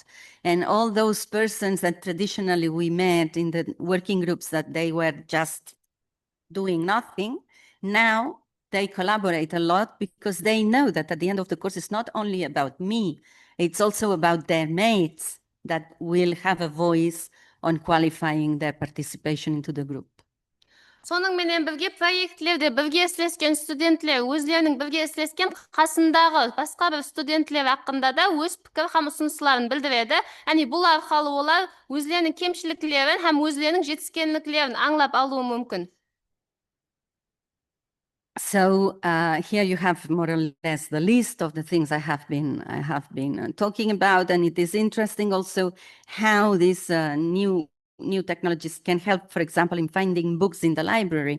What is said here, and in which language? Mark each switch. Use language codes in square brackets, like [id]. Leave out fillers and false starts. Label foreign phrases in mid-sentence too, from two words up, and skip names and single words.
[en] And all those persons that traditionally we met in the working groups that they were just doing nothing, now they collaborate a lot because they know that at the end of the course, it's not only about me, it's also about their mates that will have a voice on qualifying their participation into the group. [kaa] Соның менен бірге проектлерде бірге істескен студентлер өзлерінің бірге істескен қасындағы басқа бір студентлер хақында да өз пікір һәм ұсыныстарын білдіреді. Яғни бұл арқылы олар өзлерінің кемшіліктерін һәм өзлерінің жетіскенліктерін аңлап алуы мүмкін. [en] So here you have more or less the list of the things I have been talking about, and it is interesting also how these new technologies can help, for example, in finding books in the library.